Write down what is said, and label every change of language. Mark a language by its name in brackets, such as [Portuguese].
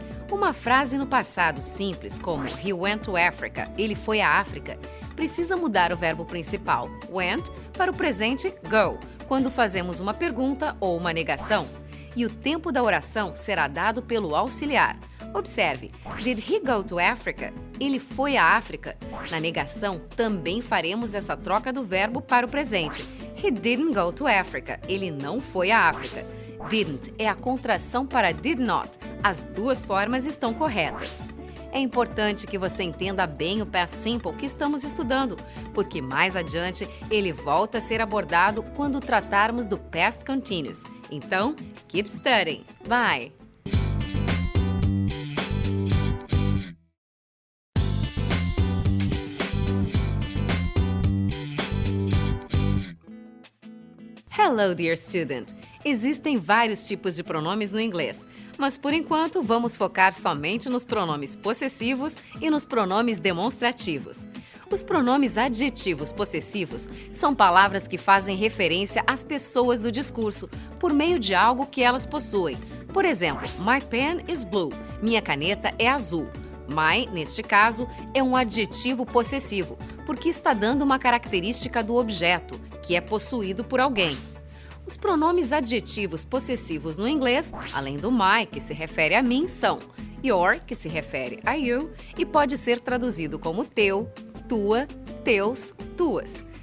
[Portuguese] Uma frase no passado simples, como [English] He went to Africa, [Portuguese] ele foi à África, precisa mudar o verbo principal, went, para o presente go, quando fazemos uma pergunta ou uma negação. E o tempo da oração será dado pelo auxiliar. Observe, [English] did he go to Africa? [Portuguese] Ele foi à África. Na negação, também faremos essa troca do verbo para o presente. [English] He didn't go to Africa. [Portuguese] Ele não foi à África. Didn't é a contração para did not. As duas formas estão corretas. É importante que você entenda bem o past simple que estamos estudando, porque mais adiante ele volta a ser abordado quando tratarmos do past continuous. Então, [English] keep studying. Bye! Hello, dear student! [Portuguese] Existem vários tipos de pronomes no inglês, mas por enquanto vamos focar somente nos pronomes possessivos e nos pronomes demonstrativos. Os pronomes adjetivos possessivos são palavras que fazem referência às pessoas do discurso por meio de algo que elas possuem. Por exemplo, [English] my pen is blue. [Portuguese] Minha caneta é azul. My, neste caso, é um adjetivo possessivo, porque está dando uma característica do objeto, que é possuído por alguém. Os pronomes adjetivos possessivos no inglês, além do my, que se refere a mim, são your, que se refere a you, e pode ser traduzido como teu, tua, teus, tuas.